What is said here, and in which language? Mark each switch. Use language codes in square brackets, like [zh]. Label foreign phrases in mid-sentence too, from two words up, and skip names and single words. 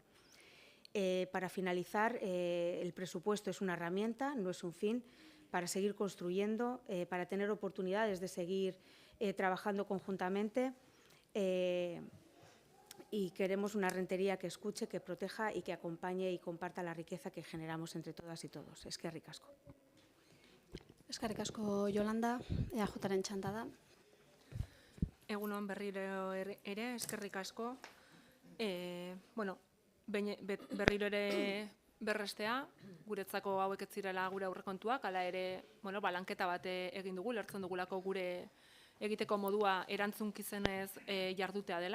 [es] Para finalizar, el presupuesto es una herramienta, no es un fin, para seguir construyendo, para tener oportunidades de seguir trabajando conjuntamente, y queremos una rentería que escuche, que proteja y que acompañe y comparta la riqueza que generamos entre todas y todos. [eu] Eskerrik asko. Eskerrik asko, Yolanda, EAJaren txanda da. Egunon berriro ere, eskerrik asko. Berriro ere berrestea, guretzako hauek ez zirela gure aurrekontuak, hala ere, lanketa bat egin dugu, lertzen dugulako gure egiteko modua erantzunkizenez jardutea dela.